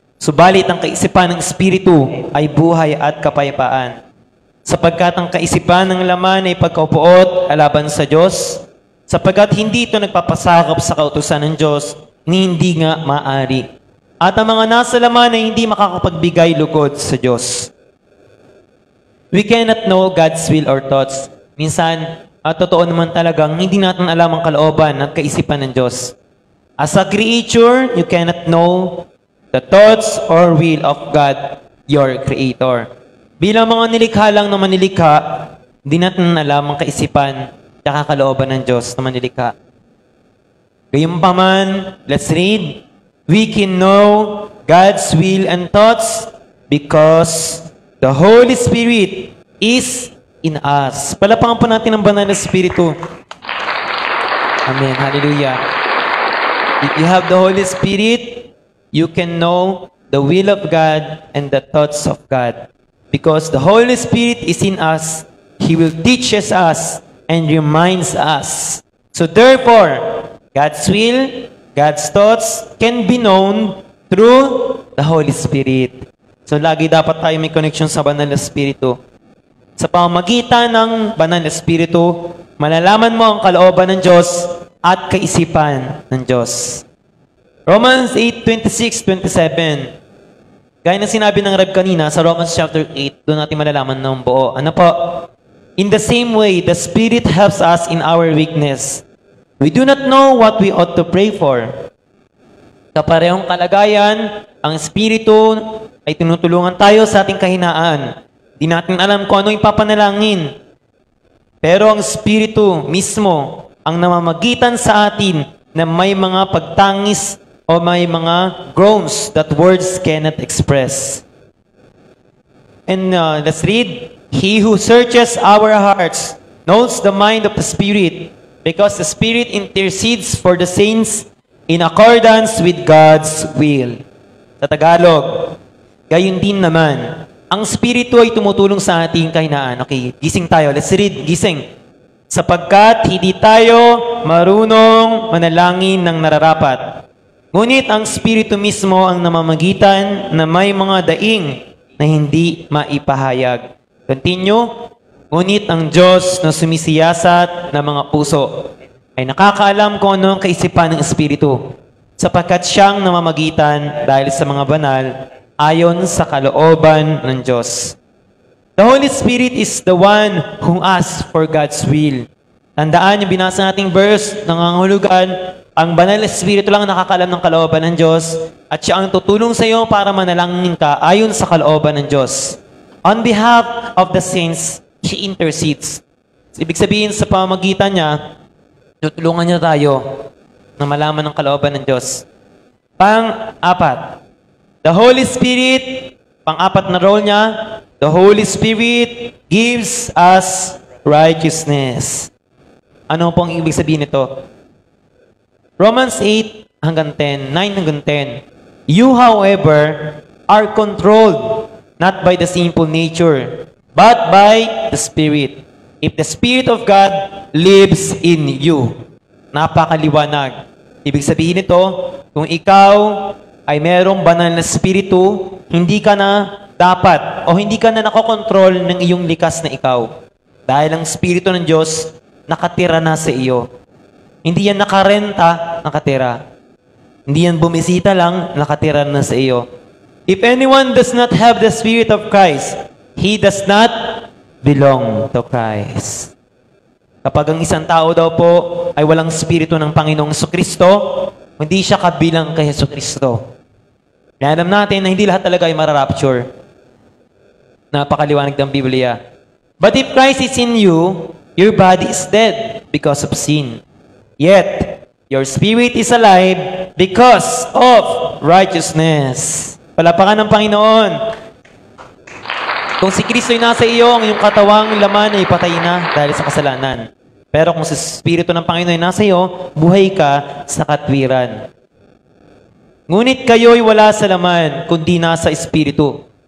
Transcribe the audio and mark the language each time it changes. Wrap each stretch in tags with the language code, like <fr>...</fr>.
<tl>Subalit ang kaisipan ng Espiritu ay buhay at kapayapaan. Sapagkat ang kaisipan ng laman ay pagkaupuot alaban sa Diyos, sapagkat hindi ito nagpapasakop sa kautusan ng Diyos, ni hindi nga maaari. At ang mga nasa laman ay hindi makakapagbigay lugod sa Diyos.</tl> <en>We cannot know God's will or thoughts.</en> <tl>Minsan, totoo naman talagang hindi natin alam ang kalooban at kaisipan ng Diyos.</tl> <en>As a creature, you cannot know the thoughts or will of God, your Creator.</en> <tl>Bilang mga nilikha lang na manilikha, hindi natin alam ang kaisipan at kalooban ng Diyos na manilikha.</tl> <en>Gayunpaman, let's read. We can know God's will and thoughts because the Holy Spirit is in us.</en> <tl>Palapakan po natin ang banal na Espiritu. Amen. Hallelujah.</tl> <en>If you have the Holy Spirit, you can know the will of God and the thoughts of God. Because the Holy Spirit is in us, He will teach us and reminds us. So therefore, God's will, God's thoughts can be known through the Holy Spirit.</en> <tl>So lagi dapat tayo may connection sa banal na Espiritu. Sa pamamagitan ng banal na Espiritu, malalaman mo ang kalooban ng Diyos at kaisipan ng Diyos. Romans 8:26-27. Gaya na sinabi ng Reb kanina sa Romans chapter 8, doon natin malalaman ng buo. Ano po?</tl> <en>In the same way, the Spirit helps us in our weakness. We do not know what we ought to pray for.</en> <tl>Sa parehong kalagayan, ang Espiritu ay tinutulungan tayo sa ating kahinaan. Di natin alam kung ano yung papanalangin. Pero ang Espiritu mismo ang namamagitan sa atin na may mga pagtangis o may mga</tl> <en>groans that words cannot express. And let's read. He who searches our hearts knows the mind of the Spirit, because the Spirit intercedes for the saints in accordance with God's will.</en> <tl>Sa Tagalog, gayon din naman, ang Espiritu ay tumutulong sa ating kahinaan. Okay, gising tayo.</tl> <en>Let's read.</en> <tl>Gising. Sapagkat hindi tayo marunong manalangin ng nararapat. Ngunit ang Espiritu mismo ang namamagitan na may mga daing na hindi maipahayag. Continue. Ngunit ang Diyos na sumisiyasat ng mga puso ay nakakaalam kung ano ang kaisipan ng Espiritu, sapagkat siyang namamagitan dahil sa mga banal ayon sa kalooban ng Diyos.</tl> <en>The Holy Spirit is the one who asks for God's will.</en> <tl>Tandaan yung binasa nating verse, nangangahulugan, ang banal na Espiritu lang nakakaalam ng kalooban ng Diyos at siya ang tutulong sa iyo para manalangin ka ayon sa kalooban ng Diyos.</tl> <en>On behalf of the saints, He intercedes.</en> <tl>Ibig sabihin sa pamamagitan niya, tutulungan niya tayo na malaman ng kalooban ng Diyos.</tl> <en>Pang-apat, the Holy Spirit,</en> <tl>pang-apat na role niya,</tl> <en>the Holy Spirit gives us righteousness.</en> <tl>Ano pong ibig sabihin nito? Romans 8 hanggang 10, 9 hanggang 10.</tl> <en>You, however, are controlled not by the sinful nature, but by the Spirit. If the Spirit of God lives in you.</en> <tl>Napakaliwanag. Ibig sabihin nito, kung ikaw ay merong banal na Espiritu, hindi ka na dapat o hindi ka na nakokontrol ng iyong likas na ikaw. Dahil ang Espiritu ng Diyos nakatira na sa iyo. Hindi yan nakarenta, nakatira. Hindi yan bumisita lang, nakatira na sa iyo.</tl> <en>If anyone does not have the Spirit of Christ, he does not belong to Christ.</en> <tl>Kapag ang isang tao daw po ay walang Espiritu ng Panginoong Jesucristo, hindi siya kabilang kay Jesucristo. Kaya alam natin na hindi lahat talaga ay mararapture. Napakaliwanag ng Biblia.</tl> <en>But if Christ is in you, your body is dead because of sin. Yet, your spirit is alive because of righteousness.</en> <tl>Palapakan ng Panginoon. Kung si Kristo ay nasa iyo, ang iyong katawang laman ay patay na dahil sa kasalanan. Pero kung si Espiritu ng Panginoon ay nasa iyo, buhay ka sa katwiran. Ngunit kayo'y wala sa laman, kundi nasa Espiritu.</tl>